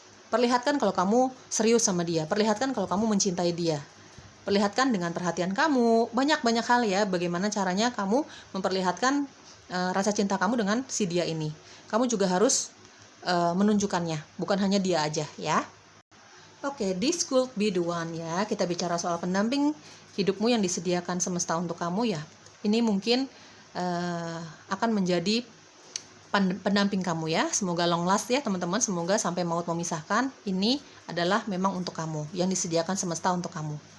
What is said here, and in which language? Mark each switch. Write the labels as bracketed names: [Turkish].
[Indonesian] Perlihatkan kalau kamu serius sama dia, perlihatkan kalau kamu mencintai dia, perlihatkan dengan perhatian kamu, banyak hal ya, bagaimana caranya kamu memperlihatkan rasa cinta kamu dengan si dia ini. Kamu juga harus menunjukkannya, bukan hanya dia aja ya. [English] Oke, this could be the one ya. [Indonesian] Kita bicara soal pendamping hidupmu yang disediakan semesta untuk kamu ya. Ini mungkin akan menjadi pendamping kamu ya. Semoga long last ya teman-teman. Semoga sampai maut memisahkan. Ini adalah memang untuk kamu, yang disediakan semesta untuk kamu.